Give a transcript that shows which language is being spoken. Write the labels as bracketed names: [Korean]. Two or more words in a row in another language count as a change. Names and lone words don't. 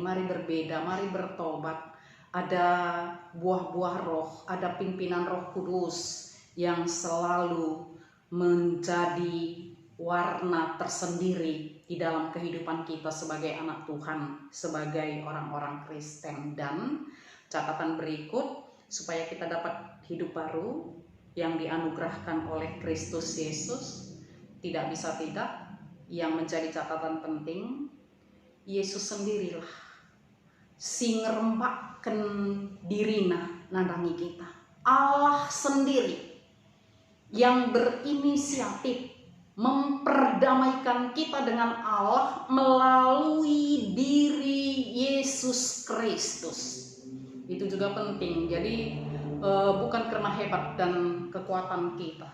[Indonesian] Mari berbeda, mari bertobat. Ada buah-buah roh, ada pimpinan Roh Kudus yang selalu menjadi warna tersendiri di dalam kehidupan kita sebagai anak Tuhan, sebagai orang-orang Kristen. Dan catatan berikut, supaya kita dapat hidup baru yang dianugerahkan oleh Kristus Yesus, tidak bisa tidak, yang menjadi catatan penting, Yesus sendirilah [Batak Karo] sing ngerempakkan dirina nandangi kita. [Indonesian] Allah sendiri yang berinisiatif memperdamaikan kita dengan Allah melalui diri Yesus Kristus. Itu juga penting. Jadi bukan karena hebat dan kekuatan kita.